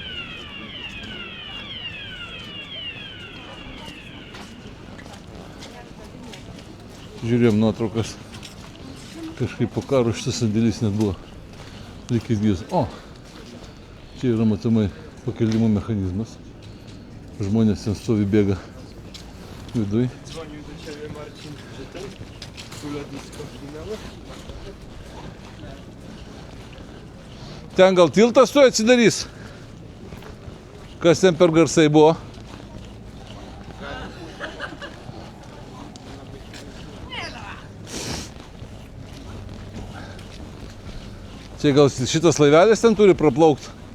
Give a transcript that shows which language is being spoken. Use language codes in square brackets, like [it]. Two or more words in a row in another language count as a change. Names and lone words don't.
[lt] Žiūrėjom nuotraukas. Kažkaip po karo šitas sandėlis net buvo likęs gyvas. O! Čia yra matomai pakelimo mechanizmas. Žmonės ten stovi, bėga viduj. [pl] Dzwonił do Ciebie Marcin, że ten lotnisko zginęło? [lt] Ten gal tiltas tu atsidarys? Kas ten per garsai buvo? Čia gal šitas laivelis ten turi praplaukti?